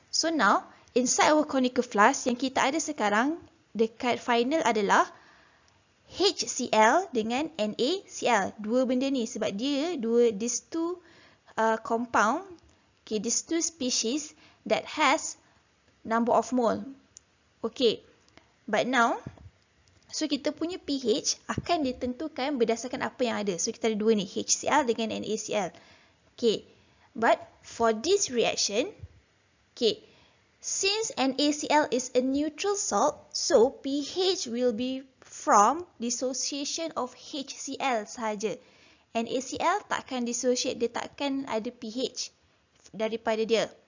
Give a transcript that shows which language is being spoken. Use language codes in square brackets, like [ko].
[en] So now, inside our conical flask [ms] yang kita ada sekarang dekat final adalah HCl dengan NaCl. Dua benda ni sebab dia [en] these two compound, okay, these two species that has number of mole. Okay, but now, [ms] so kita punya pH akan ditentukan berdasarkan apa yang ada. So kita ada dua ni, HCl dengan NaCl. [en] Okay, but for this reaction, okay, since NaCl is a neutral salt, so pH will be from dissociation of HCl sahaja. [ms] NaCl takkan dissociate, dia takkan ada pH daripada dia.